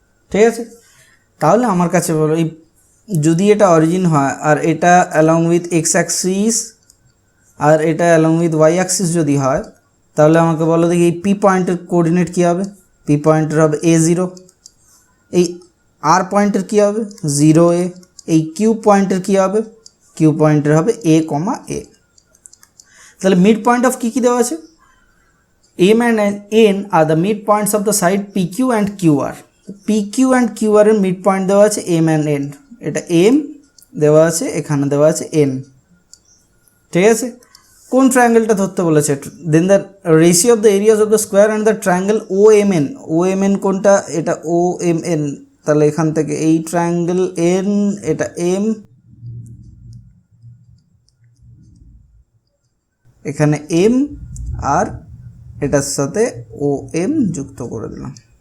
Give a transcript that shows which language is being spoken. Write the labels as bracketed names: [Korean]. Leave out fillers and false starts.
[Bangla] ঠিক আছে, তাহলে আমার কাছে বলো এই যদি এটা অরিজিন হয় আর এটা অ্যালং উইথ এক্স অ্যাক্সিস আর এটা অ্যালং উইথ ওয়াই অ্যাক্সিস যদি হয়, তাহলে আমাকে বলো দেখি এই পি পয়েন্টের কোঅর্ডিনেট কী হবে? পি পয়েন্টের হবে A0, এই আর পয়েন্টের কী হবে? 0A, এই কিউ পয়েন্টের কী হবে? কিউ পয়েন্টের হবে A, A। তাহলে মিড পয়েন্ট অফ কী কী দেওয়া আছে? [English] M and N are the mid points of the side PQ and QR. [Bangla] PQ and QR এর মিড পয়েন্ট দেওয়া আছে M and N, এটা M দেওয়া আছে, এখানে দেওয়া আছে N। ঠিক আছে, কোন ট্রায়াঙ্গেলটা ধরতে বলেছে? [English] then the ratio of the areas of the square and the triangle [Bangla] OMN। OMN কোনটা? এটা OMN। তাহলে এখান থেকে এই ট্রায়াঙ্গেল N, এটা M, এখানে M আর এটার সাথে OM যুক্ত করে দিলাম।